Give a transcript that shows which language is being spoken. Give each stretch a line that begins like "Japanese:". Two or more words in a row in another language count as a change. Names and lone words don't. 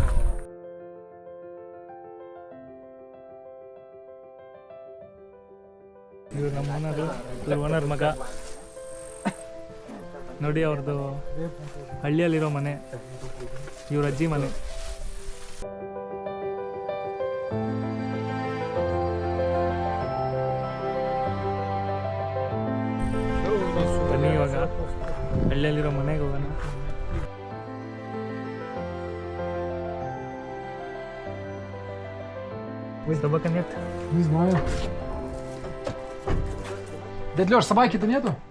Kannada: ಇವ್ರು ನಮ್ಮ ಓನರ್ ಮಗ ನೋಡಿ, ಅವ್ರದ್ದು ಹಳ್ಳಿಯಲ್ಲಿರೋ ಮನೆ, ಇವ್ರ ಅಜ್ಜಿ ಮನೆ. ಬನ್ನಿ ಇವಾಗ ಹಳ್ಳಿಯಲ್ಲಿರೋ ಮನೆಗೆ ಹೋಗೋಣ.
Russian: Собака нет? Не знаю. Дядь Лёш, собаки-то нету?